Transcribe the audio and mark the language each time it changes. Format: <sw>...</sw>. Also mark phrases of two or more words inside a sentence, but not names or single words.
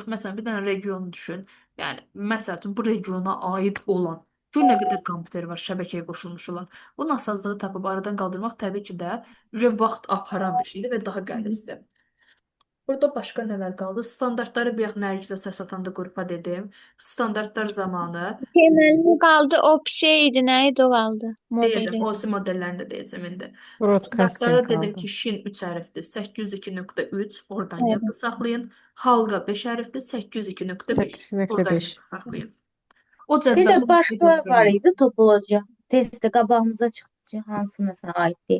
<az>Məsələn, bir dənə region düşün. Yəni, məsəl üçün bu regiona aid olan gör nə qədər kompüter var şəbəkəyə qoşulmuş olan. Bu nasazlığı tapıb aradan qaldırmaq təbii ki də vaxt aparan bir şeydir və daha qəlizdir. Burada başqa nələr qaldı? Standartları bir Nərgizə səs atanda qrupa dedim. Standartlar zamanı</az> <tr>Temelli kaldı. O bir şeydi. Neydi o kaldı?</tr> <az>deyəcəm, Modeli. OC modellərini də deyəcəm indi. Broadcasting Standartlara dedim qaldı. ki, Şin 3 hərfdir, 802.3 oradan Hı. yadda saxlayın. Halqa 5 hərfdir, 802.5 oradan 8.5. yadda saxlayın. O Bir də cədvəldə başqa var idi topologiya. Testdə qabağımıza çıxdı ki, hansı məsələn aiddir.</az>